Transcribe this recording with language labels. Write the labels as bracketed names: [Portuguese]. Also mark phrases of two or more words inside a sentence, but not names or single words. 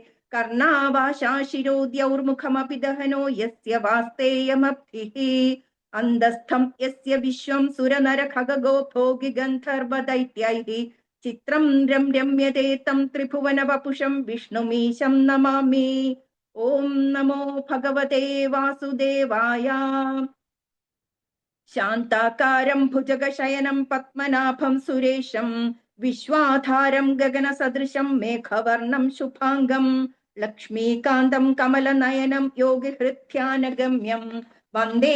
[Sanskrit] कर्णावाशाशिरोद्यौर्मुखमपि दहनो यस्य वास्तेयमब्धिः अन्दस्थं यस्य विश्वं सुरनरखगो भोगि गन्धर्वदैत्यैः चित्रं रम्यते तं त्रिभुवनवपुषं विष्णुमीशं नमामि ഓം നമോ ഭഗവതേ വാസുദേവായ. ശാന്താകാരം ഭുജഗശയനം പത്മനാഭം സുരേശം വിശ്വാധാരം ഗഗനസദൃശം മേഘവർണം ശുഭാംഗം ലക്ഷ്മീകാന്തം കമലനയനം യോഗിഹൃദ്ധ്യാനഗമ്യം വന്ദേ